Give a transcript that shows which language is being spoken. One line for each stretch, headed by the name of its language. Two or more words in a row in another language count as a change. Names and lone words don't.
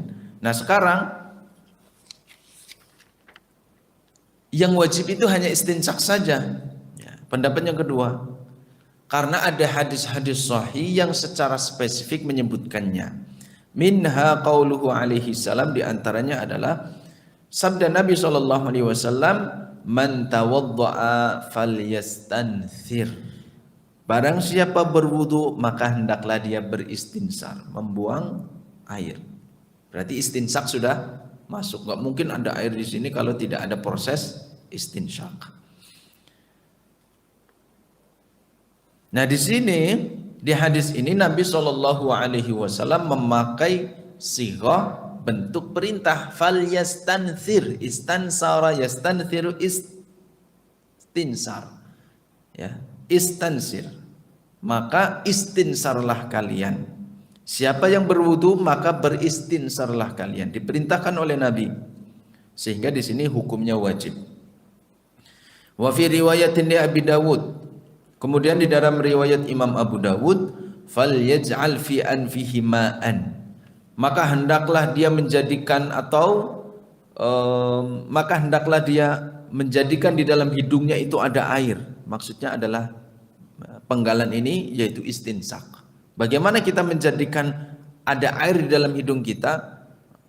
Indonesian: Nah sekarang yang wajib itu hanya istinshaq saja. Ya, pendapat yang kedua, karena ada hadis-hadis sahih yang secara spesifik menyebutkannya.
Arabic: Minha qauluhu alaihi salam,
Indonesian: diantaranya adalah sabda Nabi SAW,
Arabic: man tawadda'a falyastanthir.
Indonesian: Barang siapa berwudu maka hendaklah dia beristinsar, membuang air. Berarti istinshaq sudah masuk. Enggak mungkin ada air di sini kalau tidak ada proses istinshaq. Nah, di sini di hadis ini Nabi SAW memakai sighah bentuk perintah,
Arabic: falyastanthir, istansara yastanthiru istinsar.
Indonesian: Ya, istansir. Maka istinsarlah kalian. Siapa yang berwudu maka beristinsarlah kalian. Diperintahkan oleh Nabi. Sehingga di sini hukumnya wajib.
Arabic: Wa fi riwayatin li Abi Dawud.
Indonesian: Kemudian di dalam riwayat Imam Abu Dawud,
Arabic: falyaj'al fi anfihi ma'an.
Indonesian: Maka hendaklah dia menjadikan maka hendaklah dia menjadikan di dalam hidungnya itu ada air. Maksudnya adalah penggalan ini yaitu istinshaq. Bagaimana kita menjadikan ada air di dalam hidung kita?